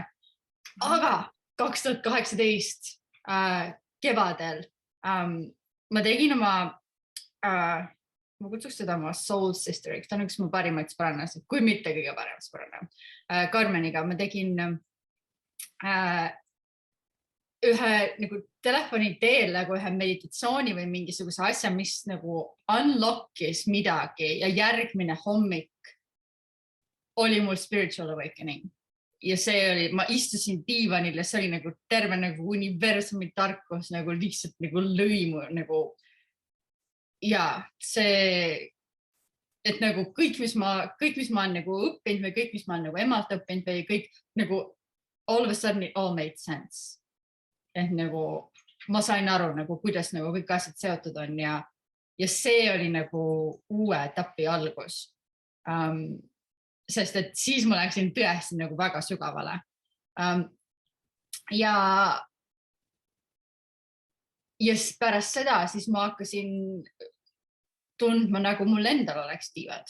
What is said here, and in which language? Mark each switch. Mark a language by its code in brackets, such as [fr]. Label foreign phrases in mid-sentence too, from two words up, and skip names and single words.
[et] Aga 2018 kevadel ma tegin oma, ma kutsuks seda oma [en] soul sisteriks, [et] ta on üks mu parimaid sõbrannasid, kui mitte kõige parem sõbranna. Carmeniga ma tegin ühe nagu telefoni teel nagu ühe meditatsiooni või mingisuguse asja, mis nagu unlockis midagi ja järgmine hommik oli mul [en] spiritual awakening. [et] Ja see oli, ma istusin diivanil ja see oli nagu terve nagu universumi tarkus nagu lihtsalt nagu lõimu nagu ja see, et nagu kõik, mis ma olen nagu õppinud või kõik, mis ma olen nagu emalt õppinud või kõik nagu [en] all of a sudden it all made sense. [et] Et nagu ma sain aru nagu kuidas nagu kõik asjad seotud on ja see oli nagu uue etapi algus. Sest et siis ma läksin tõesti nagu väga sügavale. Ja pärast seda siis ma hakkasin tundma nagu mul endal oleks tiivad.